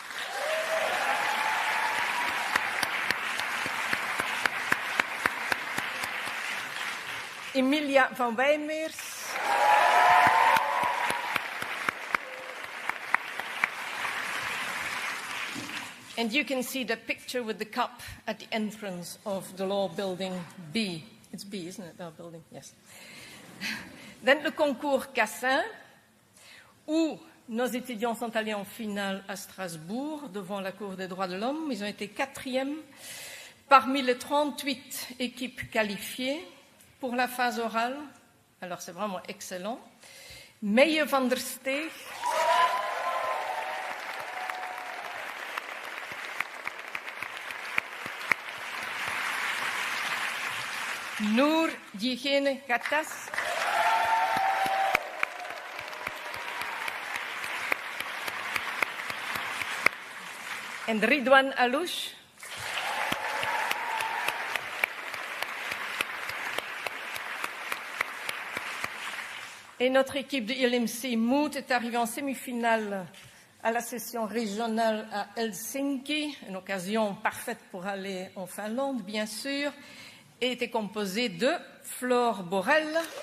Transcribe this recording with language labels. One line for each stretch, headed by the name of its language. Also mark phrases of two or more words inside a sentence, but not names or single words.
English: Emilia van Wijnmeers. And you can see the picture with the cup at the entrance of the law building B. It's B, isn't it, our building? Yes.
French: Then le concours Cassin, où nos étudiants sont allés en finale à Strasbourg, devant la Cour des droits de l'homme. Ils ont été 4e parmi les 38 équipes qualifiées pour la phase orale. Alors, c'est vraiment excellent. Meijer van der Steeg. Noor Diegene Katas. En Ridwan Alouche. Et notre équipe de LMC Moot est arrivée en semi-finale à la session régionale à Helsinki, une occasion parfaite pour aller en Finlande, bien sûr, et était composée de Flore Borrell,